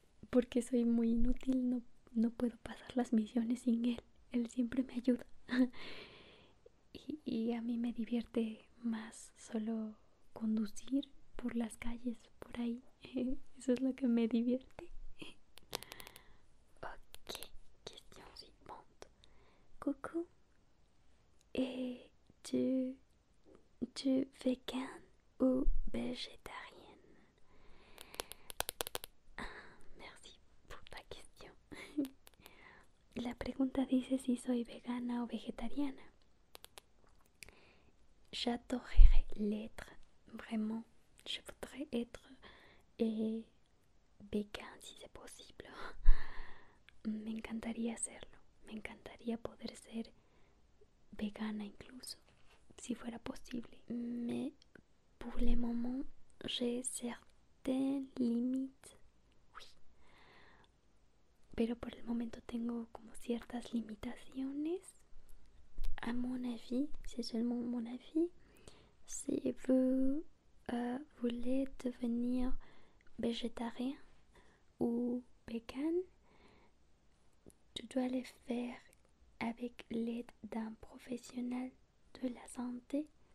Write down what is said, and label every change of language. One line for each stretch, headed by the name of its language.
Spanish: Porque soy muy inútil, no puedo pasar las misiones sin él. Él siempre me ayuda. Y a mí me divierte más solo conducir por las calles, por ahí. Eso es lo que me divierte.
French: Ok, question suivante. Coucou, et tu vegan ou végétarienne?
Spanish: Merci por la question. La pregunta dice si soy vegana o vegetariana.
French: J'adorerais l'être, vraiment. Je voudrais être vegan si c'est possible.
Spanish: Me encantaría hacerlo. Me encantaría poder ser vegana incluso, si fuera posible.
French: Mais pour le moment, j'ai certaines limites. Oui.
Spanish: Pero por el momento tengo como ciertas limitaciones.
French: À mon avis, c'est seulement mon avis, si vous voulez devenir végétarien ou vegan, tu dois le faire avec l'aide d'un professionnel de la santé.